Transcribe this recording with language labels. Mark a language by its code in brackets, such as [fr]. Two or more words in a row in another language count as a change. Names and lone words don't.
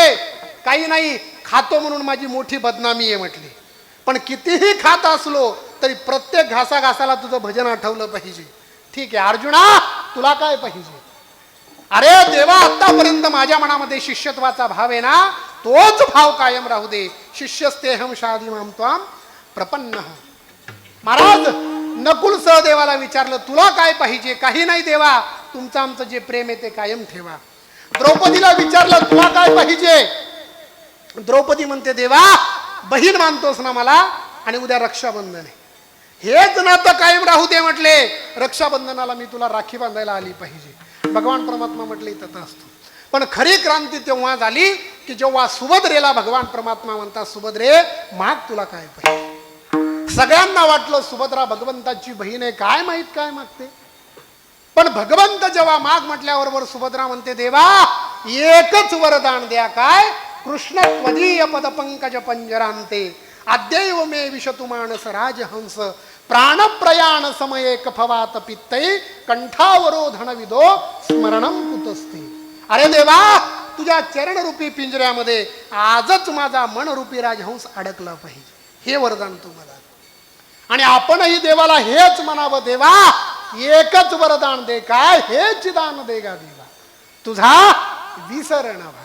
[mr] काही नाही, खातो म्हणून माझी मोठी बदनामी आहे म्हटली. पण कितीही खात असलो तरी प्रत्येक घासाघासाला तुझं भजन आठवलं पाहिजे. ठीक आहे अर्जुना, तुला काय पाहिजे? अरे देवा, आतापर्यंत माझ्या मनामध्ये शिष्यत्वाचा भाव आहे ना, तोच भाव कायम राहू दे. [sa] शिष्यस्तेहम शादी माम त्वाम प्रपन्न. [mr] महाराज नकुल सहदेवाला विचारलं तुला काय पाहिजे? काही नाही देवा, तुमचं आमचं जे प्रेम आहे ते कायम ठेवा. द्रौपदीला विचारलं तुला काय पाहिजे? द्रौपदी म्हणते देवा, बहीण मानतोस ना मला, आणि उद्या रक्षाबंधन आहे, हेच नातं कायम राहू दे म्हटले. रक्षाबंधनाला मी तुला राखी बांधायला आली पाहिजे. भगवान परमात्मा म्हटले तथास्तु. पण खरी क्रांती तेव्हा झाली की जेव्हा सुभद्रेला भगवान परमात्मा म्हणतात सुभद्रे माग तुला काय पाहिजे. सगळ्यांना वाटलं सुभद्रा भगवंताची बहीण आहे, काय माहित काय मागते. पण भगवंत जेव्हा माग म्हटल्याबरोबर सुभद्रा म्हणते देवा एकच वरदान द्या. काय? [sa] कृष्ण त्वदीय पद पंकज पंजरांते अद्यैव मे विशतु मानस राजहंस प्राणप्रयाण समये कफवात पित्तै कंठावरोधन विदो स्मरणम कुतस्ते. [mr] अरे देवा, तुझ्या चरणरूपी पिंजऱ्यामध्ये आजच माझा मनरूपी राजहंस अडकला पाहिजे, हे वरदान तुम्हाला. आणि आपणही देवाला हेच म्हणावं, देवा एकच वरदान दे. काय? हेच दान दे गा देवा, तुझा विसर न व्हावा.